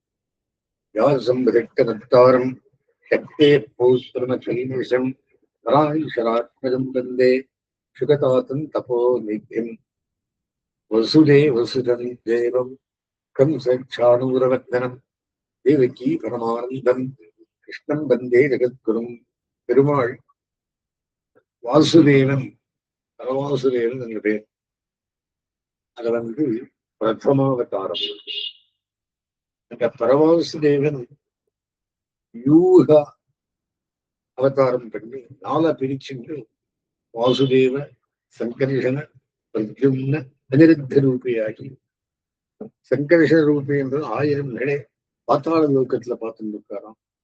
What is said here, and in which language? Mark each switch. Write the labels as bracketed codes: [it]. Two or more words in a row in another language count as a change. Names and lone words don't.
[sa] व्यासं शक्तेः पौत्रमखिलनिशम् पराशरात्मजं वन्दे शुकतातं तपोनिधिम्। वसुदेवसुतं देवं कंसचाणूरमर्दनं देवकी परमानन्दं कृष्णं वन्दे जगद्गुरुं। [ta] பெருமாள் வாசுதேவன் பரவாசுதேவன் என்ற பேர். அது பிரதமாவதாரம். அந்த பரவாசுதேவன் யூக அவதாரம் பண்ணி நாலா பிரிச்சுட்டு வாசுதேவ சங்கர்ஷண பிரத்யும்ன அனிருத்த ரூபியாகி, சங்கர்ஷண ரூபி என்பது 1000 நிலை பாத்தாள லோகத்துல பார்த்துட்டு இருக்காராம்.